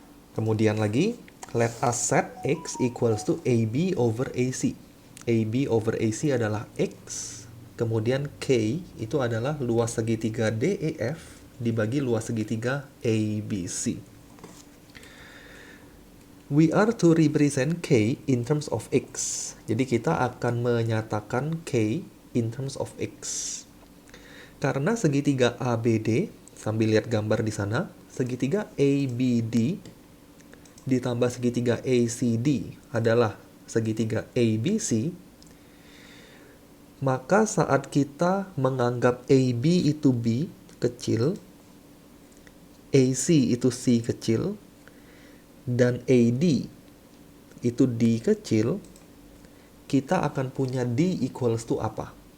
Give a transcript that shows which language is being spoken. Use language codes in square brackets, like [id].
[en] Kemudian lagi, let us set X equals to AB over AC. [id] AB over AC adalah X, kemudian K itu adalah luas segitiga DEF dibagi luas segitiga ABC. [en] We are to represent K in terms of X. [id] Jadi kita akan menyatakan K in terms of X. Karena segitiga ABD, sambil lihat gambar di sana, segitiga ABD ditambah segitiga ACD adalah segitiga ABC, maka saat kita menganggap AB itu B kecil, AC itu C kecil, dan AD itu D kecil, kita akan punya D equals to apa?